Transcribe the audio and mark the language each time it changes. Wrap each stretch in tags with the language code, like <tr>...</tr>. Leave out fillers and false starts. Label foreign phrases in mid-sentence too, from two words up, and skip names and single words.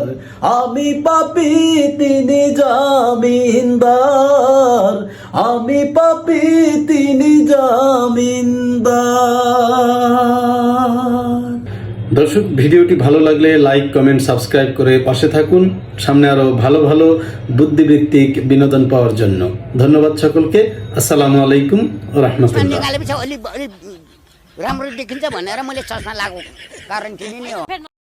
<bn>আমি পাপি তিনি জামিনদার, আমি পাপি তিনি জামিনদার। দর্শক, ভিডিওটি ভালো লাগলে লাইক, কমেন্ট, সাবস্ক্রাইব করে পাশে থাকুন সামনে আরো ভালো ভালো বুদ্ধিবৃত্তিক বিনোদন পাওয়ার জন্য। ধন্যবাদ সকলকে।</bn> <ar>السلام عليكم ورحمة الله.</ar> <ne>राम्रो देखिन्छ भनेर मैले चस्मा लगाएको कारण किनिने हो।</ne>